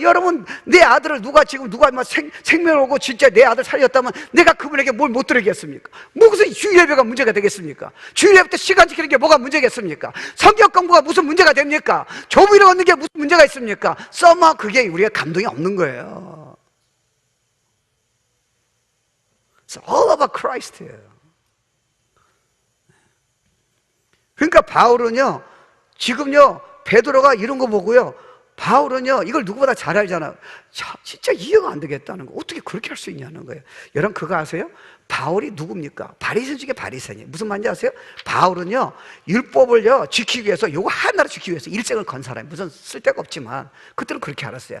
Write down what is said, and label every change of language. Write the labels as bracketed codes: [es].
[ko] 여러분, 내 아들을 누가 막 생명을 오고 진짜 내 아들 살렸다면 내가 그분에게 뭘 못 드리겠습니까? 무슨 주일예배가 문제가 되겠습니까? 주일예배 때 시간 지키는 게 뭐가 문제겠습니까? 성경 공부가 무슨 문제가 됩니까? 조부를 얻는 게 무슨 문제가 있습니까? 써마 그게 우리가 감동이 없는 거예요. [en] It's all about Christ예요. [ko] 그러니까 바울은요, 지금요, 베드로가 이런 거 보고요, 바울은요, 이걸 누구보다 잘 알잖아요. 진짜 이해가 안 되겠다는 거. 어떻게 그렇게 할 수 있냐는 거예요. 여러분, 그거 아세요? 바울이 누굽니까? 바리새인 중에 바리새인이에요. 무슨 말인지 아세요? 바울은요, 율법을요, 지키기 위해서, 요거 하나를 지키기 위해서 일생을 건 사람이 무슨 쓸데가 없지만, 그때는 그렇게 알았어요.